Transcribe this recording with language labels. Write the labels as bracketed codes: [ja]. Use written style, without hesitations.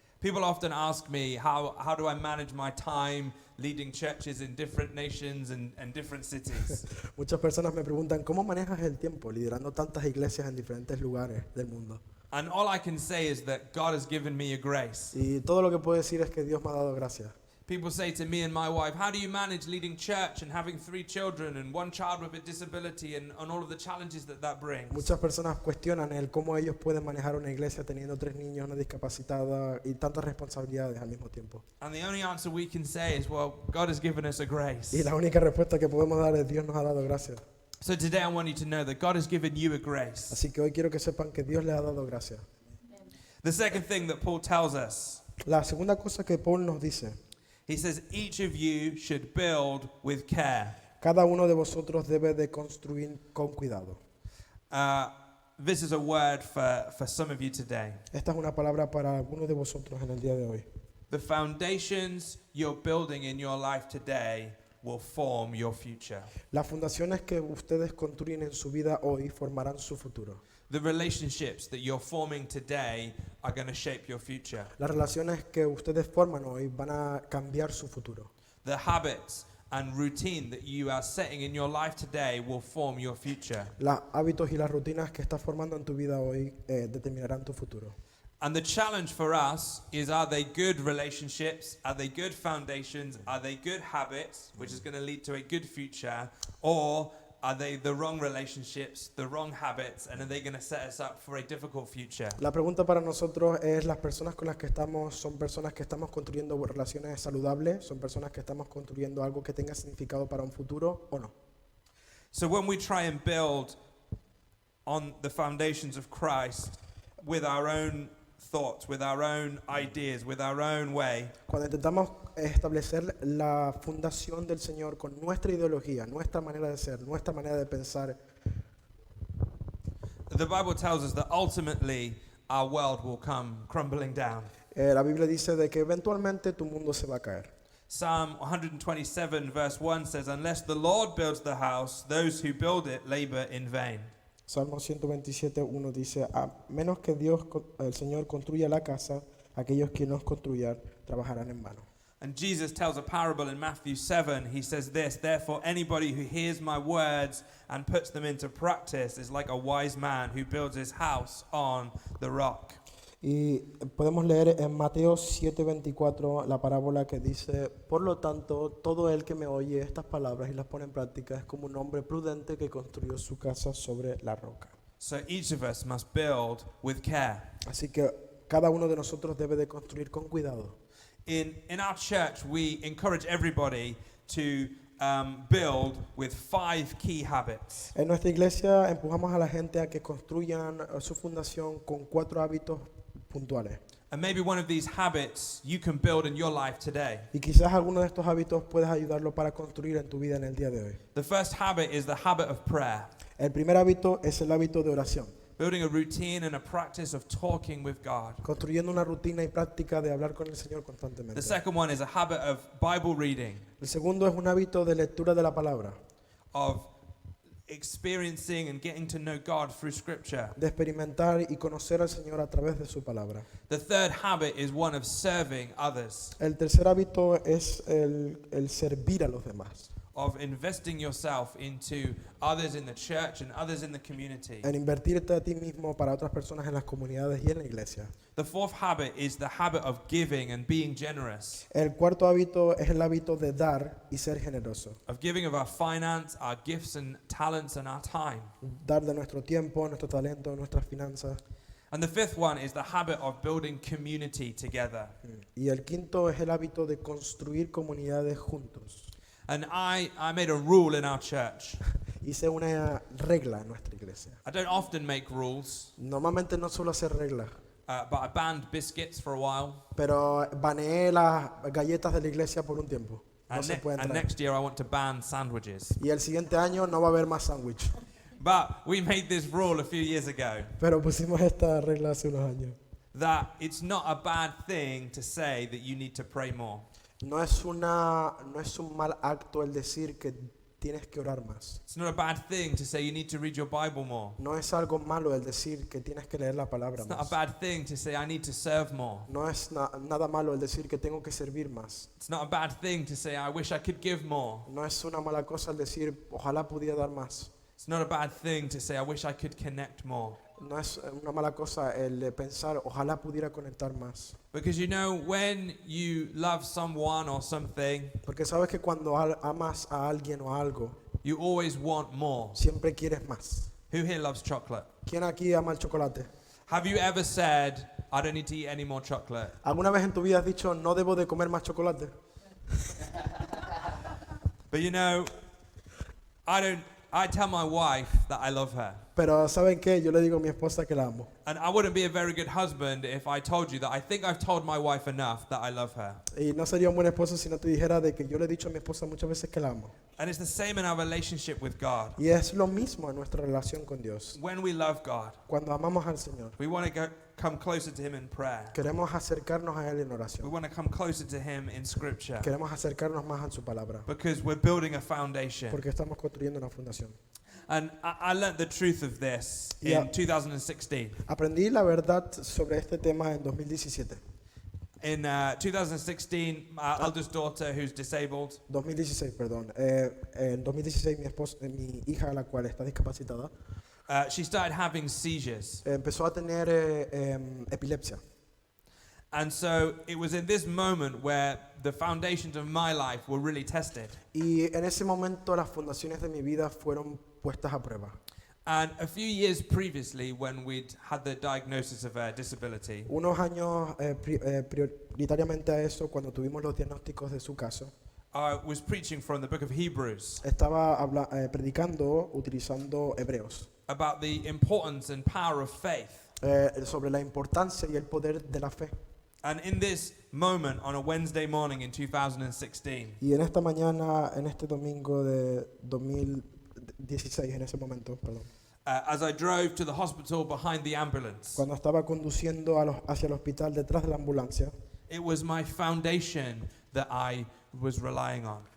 [en] People often ask me, how do I manage my time leading churches in different nations and different cities? [es] Muchas personas me preguntan, ¿cómo manejas el tiempo liderando tantas iglesias en diferentes lugares del mundo? [en] And all I can say is that God has given me a grace. [es] Y todo lo que puedo decir es que Dios me ha dado gracia. [en] People say to me and my wife, how do you manage leading church and having 3 children and 1 child with a disability and all of the challenges that brings? [es] Muchas personas cuestionan el cómo ellos pueden manejar una iglesia teniendo 3 niños, una discapacitada y tantas responsabilidades al mismo tiempo. [en] And the only answer we can say is, well, God has given us a grace. [es] Y la única respuesta que podemos dar es Dios nos ha dado gracia. [en] So today I want you to know that God has given you a grace. [es] Así que hoy quiero que sepan que Dios les ha dado gracia. [en] The second thing that Paul tells us, [es] La segunda cosa que Paul nos dice, [en] he says each of you should build with care. [es] cada uno de vosotros debe de construir con cuidado. [en] This is a word for some of you today. [es] Esta es una palabra para algunos de vosotros en el día de hoy. [en] The foundations you're building in your life today will form your future. [es] Las fundaciones que ustedes construyen en su vida hoy formarán su futuro. [en] The relationships that you're forming today are going to shape your future. [es] Las relaciones que ustedes forman hoy van a cambiar su futuro. [en] The habits and routine that you are setting in your life today will form your future. [es] Los hábitos y las rutinas que estás formando en tu vida hoy determinarán tu futuro. [en] And the challenge for us is, are they good relationships? Are they good foundations? Are they good habits, which is going to lead to a good future? Or Are they the wrong relationships, the wrong habits, and are they going to set us up for a difficult future? [es] La pregunta para nosotros es, ¿las personas con las que estamos son personas que estamos construyendo relaciones saludables? ¿Son personas que estamos construyendo algo que tenga significado para un futuro o no? [en] So when we try and build on the foundations of Christ with our own thoughts, with our own ideas, with our own way, [es] Cuando intentamos establecer la fundación del Señor con nuestra ideología, nuestra manera de ser, nuestra manera de pensar, [en] the Bible tells us that ultimately our world will come crumbling down. [es] la Biblia dice de que eventualmente tu mundo se va a caer. [en] Psalm 127 verse 1 says, "Unless the Lord builds the house, those who build it labor in vain." [es] Salmo 127:1 dice, a menos que el Señor construya la casa, aquellos que nos construyan trabajarán en vano. [en] And Jesus tells a parable in Matthew 7. He says this, "Therefore anybody who hears my words and puts them into practice is like a wise man who builds his house on the rock." [es] Y podemos leer en Mateo 7:24 la parábola que dice, por lo tanto, todo el que me oye estas palabras y las pone en práctica es como un hombre prudente que construyó su casa sobre la roca. [en] So each of us must build with care. [es] Así que cada uno de nosotros debe de construir con cuidado. [en] In our church, we encourage everybody to build with 5 key habits. [es] En nuestra iglesia empujamos a la gente a que construyan su fundación con 4 hábitos puntuales. [en] And maybe one of these habits you can build in your life today. [es] Y quizás alguno de estos hábitos puedes ayudarlo para construir en tu vida en el día de hoy. [en] The first habit is the habit of prayer. [es] El primer hábito es el hábito de oración. [en] Building a routine and a practice of talking with God. [es] Construyendo una rutina y práctica de hablar con el Señor constantemente. [en] The second one is a habit of Bible reading, [es] El segundo es un hábito de lectura de la palabra, [en] of experiencing and getting to know God through Scripture. [es] de experimentar y conocer al Señor a través de su palabra. [en] The third habit is one of serving others, [es] El tercer hábito es el servir a los demás, [en] of investing yourself into others in the church and others in the community. [es] en invertirte a ti mismo para otras personas en las comunidades y en la iglesia. [en] The fourth habit is the habit of giving and being generous, [es] El cuarto hábito es el hábito de dar y ser generoso. [en] of giving of our finance, our gifts and talents and our time. [es] Dar de nuestro tiempo, nuestro talento, nuestras finanzas. [en] And the fifth one is the habit of building community together. [es] Y el quinto es el hábito de construir comunidades juntos. [en] And I made a rule in our church. [es] Hice una regla en nuestra iglesia. [en] I don't often make rules, [es] Normalmente no suelo hacer reglas, [en] but I banned biscuits for a while. [es] pero baneé las galletas de la iglesia por un tiempo. No [en] And, [es] se pueden [en] and [es] traer. [en] next year I want to ban sandwiches. [es] Y el siguiente año no va a haber más sándwich. [en] But we made this rule a few years ago [es] Pero pusimos esta regla hace unos años. [en] that it's not a bad thing to say that you need to pray more. [es] No es un mal acto el decir que tienes que orar más. [en] It's not a bad thing to say you need to read your Bible more. [es] No es algo malo el decir que tienes que leer la palabra [en] It's not a [es] más. [en] bad thing to say I need to serve more. [es] No es nada malo el decir que tengo que servir más. [en] It's not a bad thing to say I wish I could give more. [es] No es una mala cosa el decir ojalá pudiera dar más. [en] It's not a bad thing to say I wish I could connect more. [es] No es una mala cosa el de pensar ojalá pudiera conectar más. [en] Because you know, when you love someone or something, [es] Porque sabes que cuando amas a alguien o a algo, [en] you always want more. [es] siempre quieres más. [en] Who here loves chocolate? [es] ¿Quién aquí ama el chocolate? [en] Have you ever said, I don't need to eat any more chocolate? [es] ¿Alguna vez en tu vida has dicho no debo de comer más chocolate? [en] But you know, I tell my wife that I love her. [es] Pero ¿saben qué? Yo le digo a mi esposa que la amo. [en] And I wouldn't be a very good husband if I told you that I think I've told my wife enough that I love her. [es] Y no sería un buen esposo si no te dijera de que yo le he dicho a mi esposa muchas veces que la amo. [en] And it's the same in our relationship with God. [es] Y es lo mismo en nuestra relación con Dios. [en] When we love God, [es] Cuando amamos al Señor, [en] we want to come closer to Him in prayer. [es] queremos acercarnos a Él en [en] We [es] oración. [en] want to come closer to Him in Scripture. [es] Queremos acercarnos más a su palabra. [en] Because we're building a foundation. [es] Porque estamos construyendo una fundación. [en] And I learned the truth of this Yeah. in 2016. [es] Aprendí la verdad sobre este tema en 2017. [en] In 2016, my eldest daughter, who's disabled, [es] 2016, perdón. En 2016 mi hija, la cual está discapacitada, [en] she started having seizures. [es] empezó a tener epilepsia. [en] And so it was in this moment where the foundations of my life were really tested. [es] Y en ese momento las fundaciones de mi vida fueron puestas a prueba. [en] And a few years previously, when we'd had the diagnosis of a disability, [es] Unos años prioritariamente a eso, cuando tuvimos los diagnósticos de su caso, [en] I was preaching from the book of Hebrews [es] estaba predicando utilizando Hebreos [en] about the importance and power of faith. [es] sobre la importancia y el poder de la fe. [en] And in this moment, on a Wednesday morning in 2016, [es] Y en esta mañana, en este domingo de 2016, en ese momento, perdón, [en] as I drove to the hospital behind the ambulance, [es] cuando estaba conduciendo hacia el hospital detrás de la ambulancia, [en] it was my foundation that I was relying on.